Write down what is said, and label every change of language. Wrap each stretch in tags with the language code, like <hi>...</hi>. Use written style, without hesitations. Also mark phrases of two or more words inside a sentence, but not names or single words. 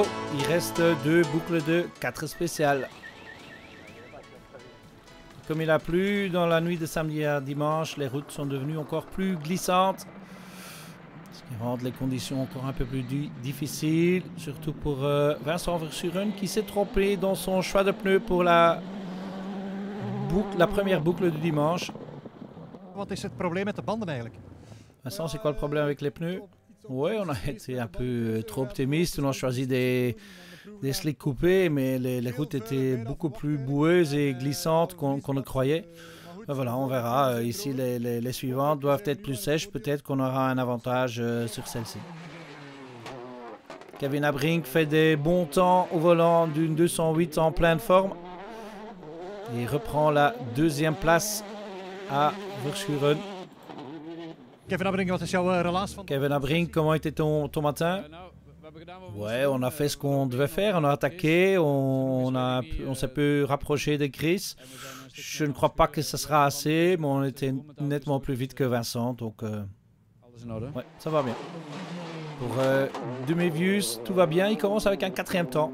<fr>Il reste 2 boucles de 4 spéciales. Comme il a plu dans la nuit de samedi à dimanche, les routes sont devenues encore plus glissantes. Ce qui rend les conditions encore un peu plus difficiles. Surtout pour Vincent Verschuren qui s'est trompé dans son choix de pneus pour la première boucle du dimanche.</fr> <nl>Wat is het probleem met de banden eigenlijk?</nl> <fr>Vincent, c'est quoi le problème avec les pneus? Oui, on a été un peu trop optimiste. On a choisi des slicks coupés, mais les routes étaient beaucoup plus boueuses et glissantes qu'on ne croyait. Ben voilà, on verra. Ici, les suivantes doivent être plus sèches. Peut-être qu'on aura un avantage sur celle-ci. Kevin Abring fait des bons temps au volant d'une 208 en pleine forme. Et reprend la 2e place à Verschuren.</fr> <nl>Kevin Abring, wat is jouw relaas van?</nl> <fr>Kevin Abring, comment était ton matin? Ouais, on a fait ce qu'on devait faire, on a attaqué, on s'est peu rapproché de Chris. Je ne crois pas que ce sera assez, mais on était nettement plus vite que Vincent, donc ouais, ça va bien. Pour Dumevius, tout va bien, il commence avec un 4e temps.</fr>